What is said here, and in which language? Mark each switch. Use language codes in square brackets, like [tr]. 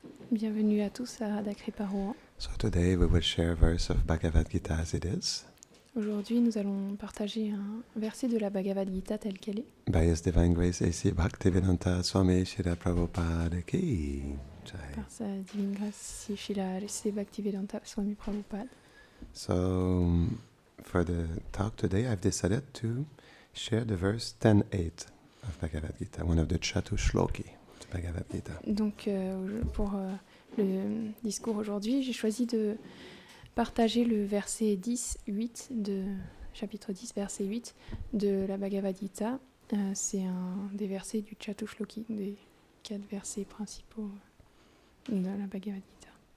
[fr] Bienvenue à tous à Radhakripa Rouen. [en] So today we will share a verse of Bhagavad Gita as it is. [fr] Aujourd'hui, nous allons partager un verset de la Bhagavad Gita tel qu'elle est. [en] By His Divine Grace, A.C. Bhaktivedanta Swami Srila Prabhupada ki jai. [fr] Par sa divine grâce, si Srila Bhaktivedanta Swami Prabhupada. [en] So for the talk today, I've decided to share the verse 10.8 of Bhagavad Gita, one of the Chatushloki of Bhagavad Gita. [fr] Donc, pour le discours aujourd'hui, j'ai choisi de partager le verset 10.8 de chapitre 10, verset 8 de la Bhagavad Gita. C'est un des versets du Chatushloki, des 4 versets principaux de la Bhagavad Gita.